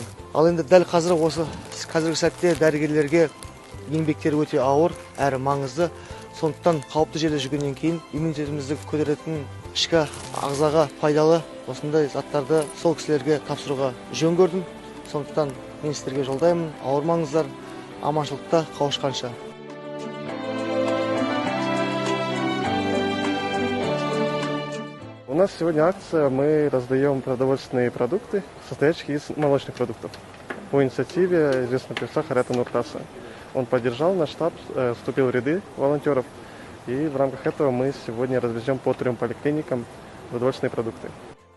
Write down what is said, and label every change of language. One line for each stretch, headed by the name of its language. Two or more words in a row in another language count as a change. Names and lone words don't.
Kazakh: Ал енді дәл қазіргі сәтте дәрігерлерге еңбектері өте ауыр әрі маңызды. Сондықтан қауіпті жерде жүргеннен кейін иммунитетімізді көтеретін ішкі ағзаға пайдалы осындай заттарды сол кісілерге тапсыруға жөн көрдім. Сондықтан мен сіздерге жолдаймын, ауырмаңыздар, аманшылықта қауышқанша.
Russian: У нас сегодня акция, мы раздаем продовольственные продукты, состоящие из молочных продуктов. По инициативе известного певца Хайрата Нуртаса. Он поддержал наш штаб, вступил в ряды волонтеров, и в рамках этого мы сегодня развезем по 3 поликлиникам продовольственные продукты.